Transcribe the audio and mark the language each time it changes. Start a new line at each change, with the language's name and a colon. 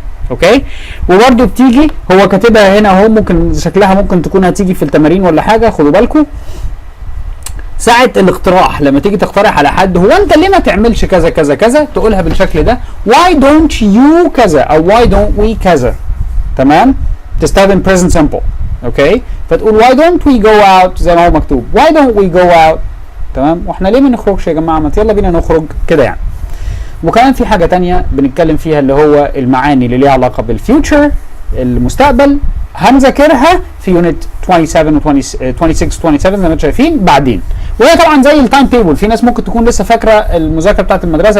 Arabic: اوكي، وبرده بتيجي، هو كاتبها هنا اهو، ممكن شكلها ممكن تكون هتيجي في التمارين ولا حاجه، خدوا بالكم. ساعة الاقتراح، لما تيجي تقترح على حد هو انت ليه ما تعملش كذا كذا كذا، تقولها بالشكل ده
English: why don't you
Arabic: كذا او
English: why don't we
Arabic: كذا. تمام، تستخدم present simple. اوكي، فتقول
English: why don't we go out
Arabic: زي ما هو مكتوب why don't we go out. تمام، واحنا ليه ما نخرجش يا جماعه، ما يلا بينا نخرج كده يعني. وكمان في حاجه تانية بنتكلم فيها اللي هو المعاني اللي ليها علاقه بالفيوتشر، المستقبل، هنذاكرها في يونت 27 و 26 27 زي ما انتم شايفين بعدين. وهي طبعا زي التايم تيبل، في ناس ممكن تكون لسه فاكره المذاكره بتاعت المدرسه.